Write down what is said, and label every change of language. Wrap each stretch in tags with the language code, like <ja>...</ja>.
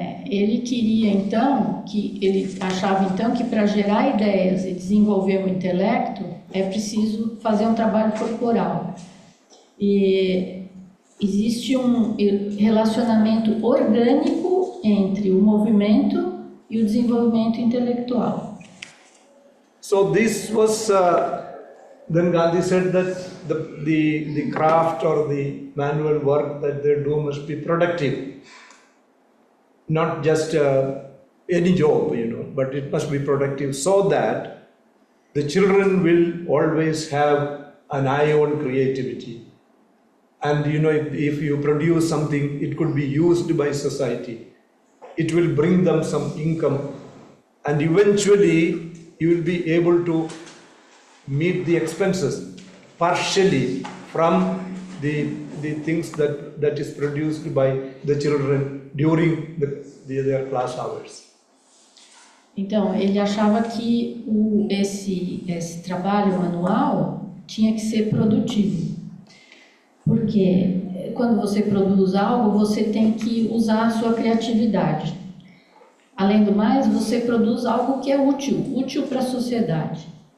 <pt>Ele queria então, ele achava então que para gerar ideias e desenvolver o intelecto é preciso fazer um trabalho corporal. E existe um relacionamento orgânico entre o movimento e o desenvolvimento intelectual.</pt> <en>So this was, then Gandhi said that the craft or the manual work that they do must be productive. Not just any job, but it must be productive, so that the children will always have an eye on creativity. And if you produce something, it could be used by society. It will bring them some income, and eventually you will be able to meet the expenses partially from the things that is produced by the children during their class hours.</en> <pt>Então, ele achava que esse trabalho manual tinha que ser produtivo. Porque quando você produz algo, você tem que usar a sua criatividade. Além do mais, você produz algo que é útil para a sociedade.</pt>